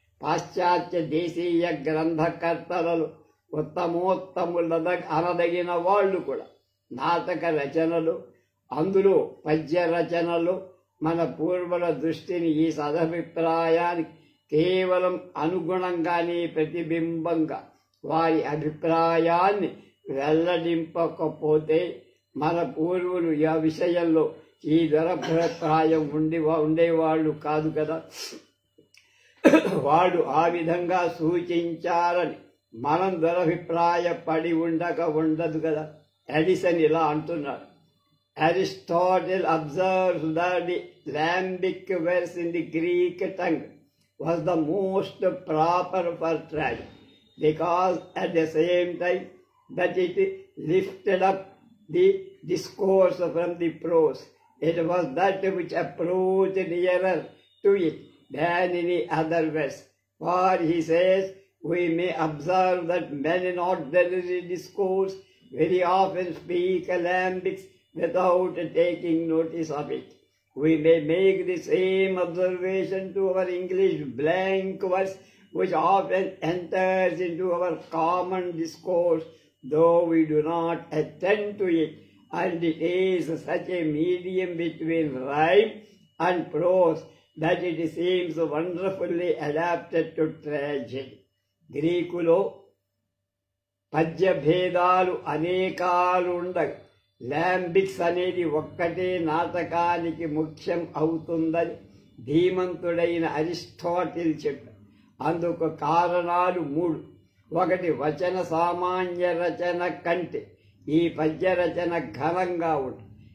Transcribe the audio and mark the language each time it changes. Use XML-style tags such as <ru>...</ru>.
<te>పాశ్చాత్య దేశీయ గ్రంథకర్తలలో ఉత్తమోత్తముల అనదగిన వాళ్ళు కూడా నాటక రచనలు, అందులో పద్య రచనలు మన పూర్వుల దృష్టిని ఈ సదభిప్రాయానికి కేవలం అనుగుణంగానే ప్రతిబింబంగా వారి అభిప్రాయాన్ని వెల్లడింపకపోతే మన పూర్వులు ఈ విషయంలో ఈ దురభిప్రాయం ఉండేవాళ్ళు కాదు కదా. వాడు ఆ విధంగా సూచించారని మనం దురభిప్రాయపడి ఉండదు కదా. ఎడిసన్ ఇలా అంటున్నాడు.</te> <en>Aristotle observes that the lambic verse in the Greek tongue was the most proper for tragedy, because at the same time that it lifted up the discourse from the prose, it was that which approached nearer to it than any other verse. For he says, we may observe that men in ordinary discourse very often speak alembics without taking notice of it. We may make the same observation to our English blank verse, which often enters into our common discourse, though we do not attend to it, and it is such a medium between rhyme and prose that it seems wonderfully adapted to tragedy.</en> <te>గ్రీకులో పద్య భేదాలు అనేకాలు ఉండగా లాంబిక్స్ అనేది ఒక్కటే నాటకానికి ముఖ్యం అవుతుందని ధీమంతుడైన Aristotle చెప్పారు. అందుకు కారణాలు 3. 1. వచన సామాన్య రచన కంటే ఈ పద్య రచన ఘనంగా ఉంటుంది.</te>